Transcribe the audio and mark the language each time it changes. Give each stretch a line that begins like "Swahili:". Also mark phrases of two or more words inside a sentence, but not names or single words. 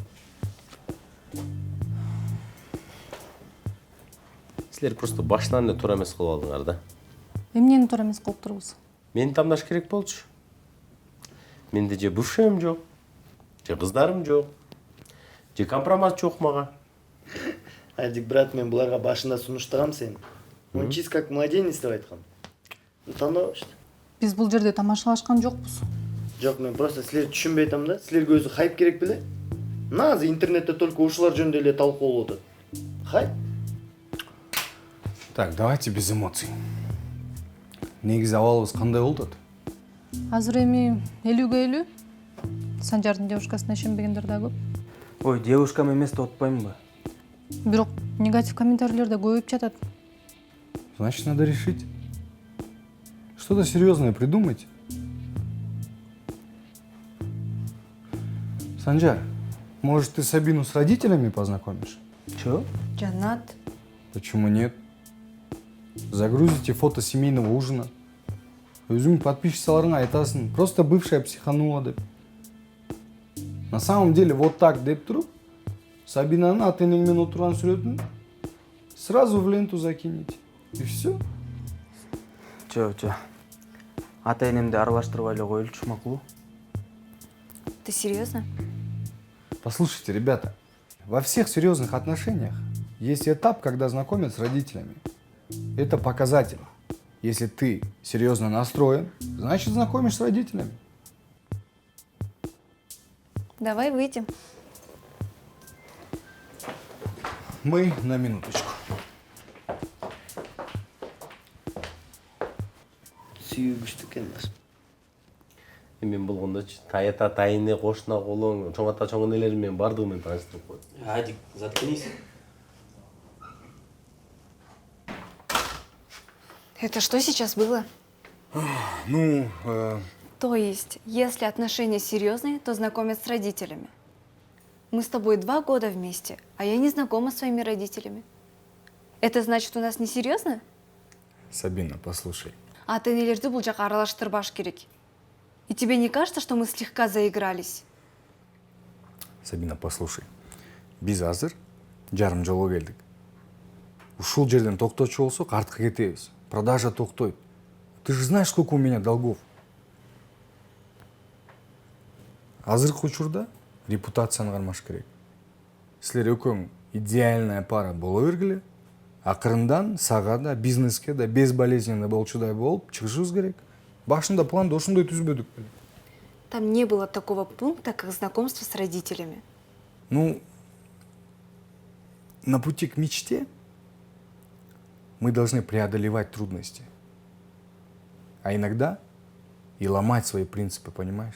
Kyrgyz: Силер просто башынан эле туура эмес кылып алдыңар да. Эмнени туура эмес кылып турбуз? Мени тандаш керек болчу. Менде же бывшим жок, же кыздарым жок, же компромат жок мага. Адик, брат, мен буларга башында сунуштагам сени.
Russian: Он чист как младенец
Kyrgyz: деп айткам. Тандабашты. Биз бул жерде тамашалашкан жокпуз. Жок, мен просто силерди түшүнбөй атам да. Силерге өзү хайп керек беле? Азыр интернетте только ушулар жөнүндө эле талкуулап атат. Хайп?
Russian: Так, давайте без эмоций.
Kyrgyz: Негизи абалыбыз кандай болуп атат? Азыр эми 50-50. Санжардын девушкасына ишенбегендер да көп. Ой, девушкам эмес деп атпаймынбы? Бирок негатив комментарийлерде көбөйүп жатат.
Russian: Значит, надо решить. Что-то серьезное придумать. Санжар, может, ты Сабину с родителями познакомишь? Чё? Жанат. Почему нет? Загрузите фото семейного ужина.
Kyrgyz: Өзүң подписчикаларыңа айтасың,
Russian: просто бывшая психанула деп. На самом деле, вот так
Kyrgyz: деп туруп, Сабинаны ата-энеңмен отурган сүрөтүн
Russian: сразу в ленту закинете. И все. Чё.
Kyrgyz: Ата-энемди аралаштырбай эле коелучу макулбу?
Russian: Ты серьезно? Послушайте, ребята, во всех серьезных отношениях есть этап, когда знакомят с родителями. Это показатель. Если ты серьезно настроен, значит знакомишь с родителями. Давай выйдем. Мы на минуточку.
Kyrgyz: Сүйүгүчтүү экен баш. Мен болгондочу таята тайыны кошуна колуң, чоң ата чоң энелерим менен бардыгы менен тааныштырып кой. Адик,
Russian: заткнись. Это что сейчас было? Ну, То есть, если отношения серьезные, то знакомят с родителями. Мы с тобой 2 года вместе, а я не знакома с своими родителями. Это значит, у нас не серьезно? Сабина, послушай.
Kyrgyz: Ата-энелерди бул жака аралаштырбаш керек.
Russian: И тебе не кажется, что мы слегка заигрались? Сабина, послушай.
Kyrgyz: Биз азыр жарым жолго келдик. Ушул жерден токточу болсок, артка кетебиз. Продажа токтойт.
Russian: Ты же знаешь, сколько у меня долгов.
Kyrgyz: Азыркы учурда репутацияны кармаш керек. Силер экөөң
Russian: идеальная пара
Kyrgyz: боло бергиле, акырындан сага да, бизнеске да безболезненно болчудай болуп чыгышыбыз керек. Башында планды ошондой түзбөдүк беле.
Russian: Там не было такого пункта, как знакомство с родителями. Ну, на пути к мечте мы должны преодолевать трудности. А иногда и ломать свои принципы, понимаешь?